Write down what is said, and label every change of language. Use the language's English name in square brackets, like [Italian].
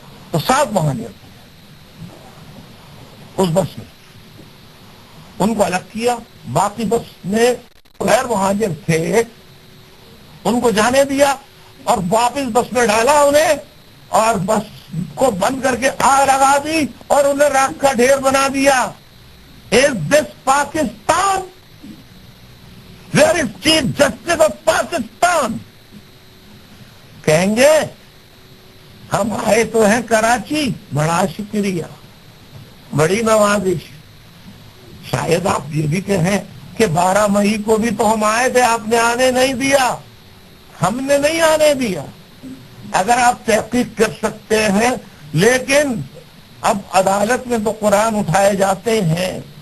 [Urdu] تو 7 مہاجر اس بس میں، ان کو الگ کیا، باقی بس میں غیر مہاجر تھے ان کو جانے دیا اور واپس بس میں ڈالا انہیں، اور بس کو بند کر کے آگ لگا دی اور انہیں راکھ کا ڈھیر بنا دیا۔ [English] Is this Pakistan? Where is Chief Justice of Pakistan? [Urdu] کہیں گے ہم آئے تو ہیں کراچی، بڑا شکریہ، بڑی نوازش۔ شاید آپ یہ بھی کہیں کہ 12 مئی کو بھی تو ہم آئے تھے، آپ نے آنے نہیں دیا۔ ہم نے نہیں آنے دیا، اگر آپ تحقیق کر سکتے ہیں، لیکن اب عدالت میں تو قرآن اٹھائے جاتے ہیں۔